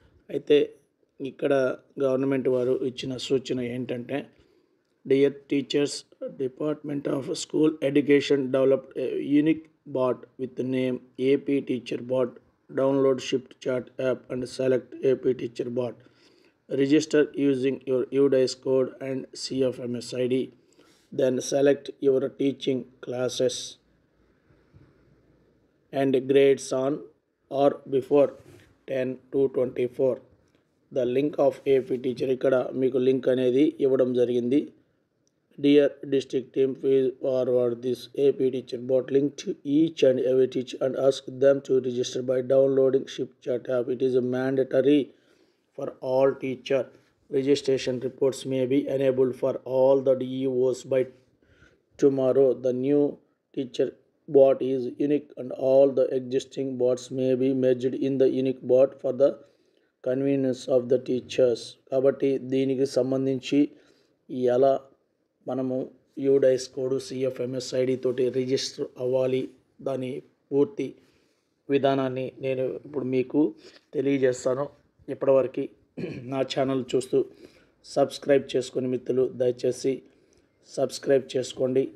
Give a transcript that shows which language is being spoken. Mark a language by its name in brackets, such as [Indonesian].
[Telugu] అయితే ఇక్కడ గవర్నమెంట్ వారు ఇచ్చిన సూచన ఏంటంటే, [English] Dear teachers, department of school education developed unique bot with name AP teacher bot. Download shift chat app and select AP teacher bot. Register using your UDICE code and CFMS ID. Then select your teaching classes and grades on or before 10 to 24. The link of AP teacher [Telugu] ఇక్కడ మీకు link అనేది ఇవ్వడం జరిగింది. [English] Dear district team, please forward this AP teacher bot link to each and every teacher and ask them to register by downloading Shift Chat app. It is a mandatory for all teacher. Registration reports may be enabled for all the DEOs by tomorrow. The new teacher bot is unique and all the existing bots may be merged in the unique bot for the convenience of the teachers. [Telugu] కాబట్టి దీనికి సంబంధించి ఎలా మనము UDISE code CFMS ID తోటి register అవ్వాలి, దాని పూర్తి విధానాన్ని నేను ఇప్పుడు మీకు తెలియజేస్తాను. ఇప్పటివరకు నా ఛానల్ చూస్తూ సబ్స్క్రైబ్ చేసుకుని మిత్రులు దయచేసి సబ్స్క్రైబ్ చేసుకోండి.